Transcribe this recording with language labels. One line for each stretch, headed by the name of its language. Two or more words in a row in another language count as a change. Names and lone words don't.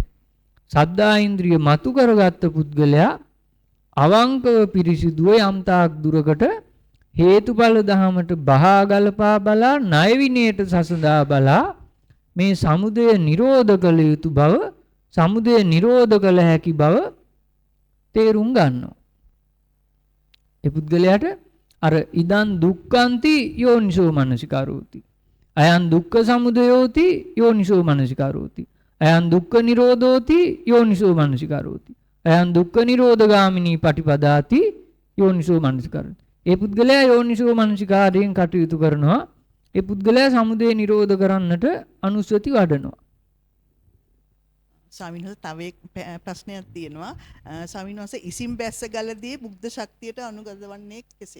Sinhala: සද්දා ඉන්ද්‍රිය මතු කරගත්ත පුද්ගලයා අවංකව පිරිසිදුව යම්තාක් දුරකට හේතුඵල ධහමට බහා ගලපා බලා ණය විනයට සසඳා බලා මේ සමුදය නිරෝධ කළ යුතු බව සමුදය නිරෝධ කළ හැකි බව තේරුම් ගන්නවා. ඒ පුද්ගලයාට අර ඉදන්
Pali: දුක්ඛන්ති යෝනිසෝ මනසිකාරෝති. අයං දුක්ඛ සමුදයෝති යෝනිසෝ මනසිකාරෝති. අයං දුක්ඛ නිරෝධෝති යෝනිසෝ මනසිකාරෝති. අයං දුක්ඛ නිරෝධගාමිනී පටිපදාති යෝනිසෝ මනසිකාරෝති.
Sinhala: ඒ පුද්ගලයා යෝනිසෝ මනසිකාරයෙන් කටයුතු කරනවා. ඒ පුද්ගලයා සමුදය නිරෝධ කරන්නට අනුස්සති වඩනවා. ස්වාමීන් වහන්සේ තව එක් ප්‍රශ්නයක් තියෙනවා. ස්වාමීන් වහන්සේ ඉසින් බැස්ස ගලදී බුද්ධ ශක්තියට අනුගත වන්නේ කෙසේ?